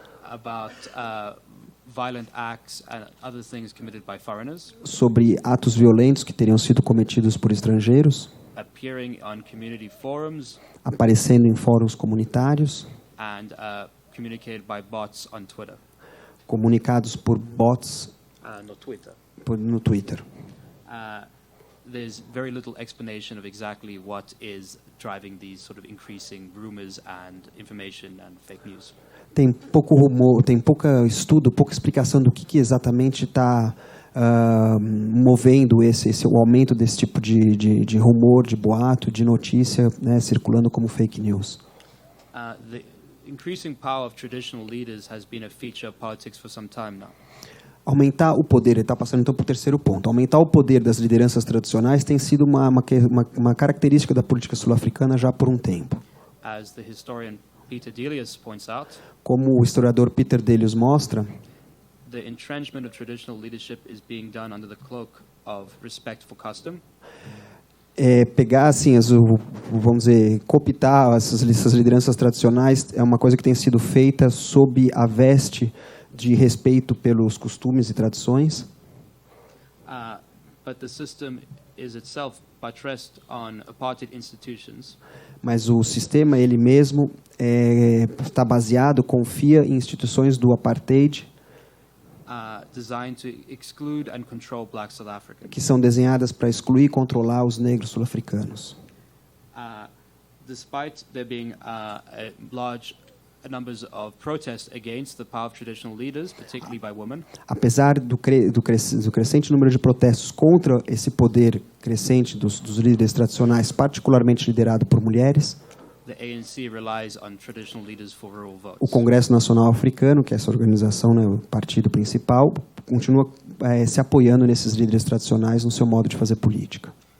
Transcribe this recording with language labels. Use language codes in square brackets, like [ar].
[en] about violent acts and other things committed by foreigners [pt] sobre atos violentos que teriam sido cometidos por estrangeiros, [en] appearing on community forums [pt] aparecendo em fóruns comunitários, [en] and communicated by bots on Twitter. [pt] comunicados por bots [en] No Twitter. [pt] no Twitter. [en] There's very little explanation of exactly what is driving these sort of increasing rumors and information and fake news. [pt] Tem pouco rumor, tem pouca estudo, pouca explicação do que exatamente está movendo o aumento desse tipo de rumor, de boato, de notícia, né, circulando como fake news. [en] The increasing power of traditional leaders has been a feature of politics for some time now. [pt] Aumentar o poder, ele está passando então para o terceiro ponto. Aumentar o poder das lideranças tradicionais tem sido uma característica da política sul-africana já por um tempo. [en] As the historian Peter Delius points out, [pt] como o historiador Peter Delius mostra, [en] the entrenchment of traditional leadership is being done under the cloak of respectful custom. [pt] Pegar assim, vamos dizer, cooptar essas lideranças tradicionais é uma coisa que tem sido feita sob a veste de respeito pelos costumes e tradições. [en] But the system is itself buttressed on apartheid institutions. [pt] Mas o sistema ele mesmo está baseado, confia em instituições do apartheid, [en] Designed to exclude and control black South Africans. [pt] que são desenhadas para excluir e controlar os negros sul-africanos. [en] Despite there being large numbers of protests against the power of traditional leaders, particularly by women. [pt] Apesar do crescente número de protestos contra esse poder crescente dos líderes tradicionais, particularmente liderado por mulheres, [en] The ANC relies on traditional leaders for rural votes. [pt] o Congresso Nacional Africano, que é essa organização, né, o partido principal, continua se apoiando nesses líderes tradicionais no seu modo de fazer política.